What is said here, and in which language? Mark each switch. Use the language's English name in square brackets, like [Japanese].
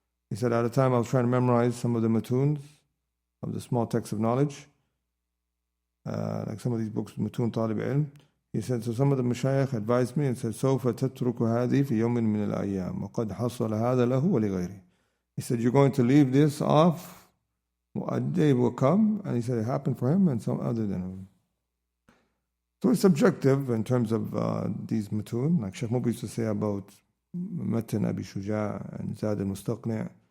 [English] He said, at a time I was trying to memorize some of the mutūns of the small texts of knowledge, like some of these books, mutūn طالب علم. He said, so some of the mashayikh advised me and said, [Arabic] سوف تترك هذه في يوم من الأيام وقد حصل هذا له ولغيره. [English] He said, you're going to leave this off, a day will come, and he said it happened for him and some other than him. So it's subjective in terms of these mutūn, like Sheikh Mubi used to say about متن أبي شجاع and زاد المستقنع.